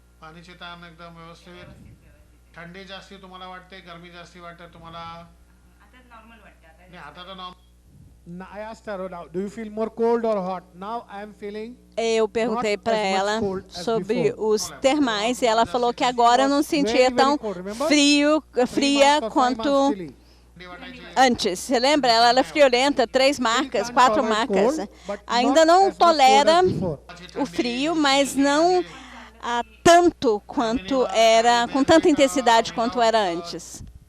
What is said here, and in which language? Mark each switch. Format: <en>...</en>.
<mr>पाणीचे ताण एकदम व्यवस्थित. थंडी जास्ती तुम्हाला वाटते, गरमी जास्ती वाटते तुम्हाला? आता नॉर्मल वाटते. नाही आता तर normal.</mr> <en>I asked her, do you feel more cold or hot? Now I am feeling.</en> <pt>Eu perguntei para ela sobre os termais e ela falou que agora não sentia tão fria quanto antes. Você lembra? Ela era friorenta, 3 marcas, 4 marcas. Ainda não tolera o frio, mas não tanto quanto era, com tanta intensidade quanto era antes.</pt>